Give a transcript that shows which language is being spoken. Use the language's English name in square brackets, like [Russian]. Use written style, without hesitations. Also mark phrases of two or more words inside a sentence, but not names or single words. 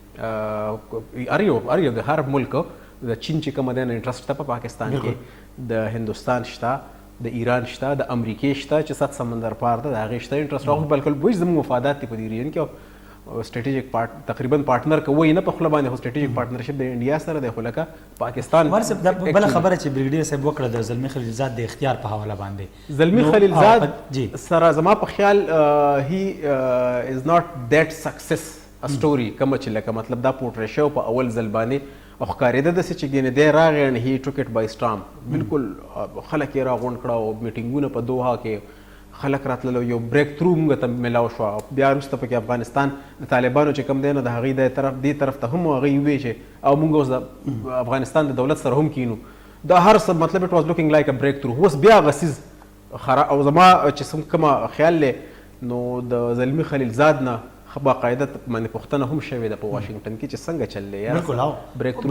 [Pashto] هر یو د هر ملک د چین چې کومه دی نو انټرسټ شته په پاکستان کې د هندوستان شته د ایران شته د امریکې شته چې [Urdu] سات سمندر پار [Pashto] ده د هغې شته انټرسټ هغوی بلکل وایي زموږ مفادات دي په دې ریجن کې سټریټیجک تقریبا پارټنر که وایي نه په خوله باندې خو [English] strategic partnership [Pashto] د انډیا سره دی خو لکه پاکستان بله خبره چې بریګیډیر صاحب وکړه د زلمي خلیلزاد د اختیار په حواله باندې زلمي خلیلزاد سره زما په خیال [English] he is not that success story [Pashto] کومه چې لکه مطلب دا پورټری شو په اول ځل باندې او ښکارېده داسې چې ګینې دی راغی and [English] he took it by storm [Pashto] بالکل خلک یې راغونډ کړه او میټینګونه په دوحه کې خلک راتلل یو بریک تھرو موږ ته میلاو شوه بیا وروسته پکې افغانستان د طالبانو چې کوم دی نو د هغې دې طرف ته هم هغوی وویل چې او موږ اوس د افغانستان د دولت سره هم کینو دا هر څه مطلب [English] it was looking like a breakthrough [Pashto] اوس بیا هغه څیز او زما چې کومه خیال دی نو د زلمي خلیلزاد نه باقاعده باندې پوښتنه هم شوې ده په واشنګټن کې چې څنګه چل دی یار بریک تھرو